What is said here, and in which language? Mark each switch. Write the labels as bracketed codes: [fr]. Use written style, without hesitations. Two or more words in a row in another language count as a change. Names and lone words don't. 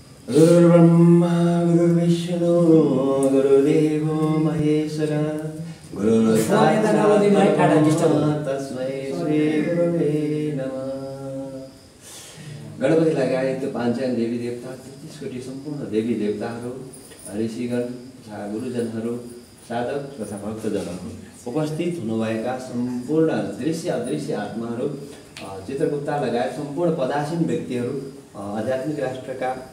[sa] गुरुर्ब्रह्मा गुरुर्विष्णु गुरुर्देवो महेश्वर तस्मै श्री गुरुवे नमः। [ne] गणपति लगायत त्यो पाञ्चायन देवी देवता 33 कोटी सम्पूर्ण देवी देवताहरू, ऋषिगण तथा गुरुजनहरू, साधक तथा भक्तजनहरू, उपस्थित हुनुभएका सम्पूर्ण दृश्य अदृश्य आत्माहरू, चित्रगुप्ता लगायत सम्पूर्ण पदासीन व्यक्तिहरू, आध्यात्मिक राष्ट्रका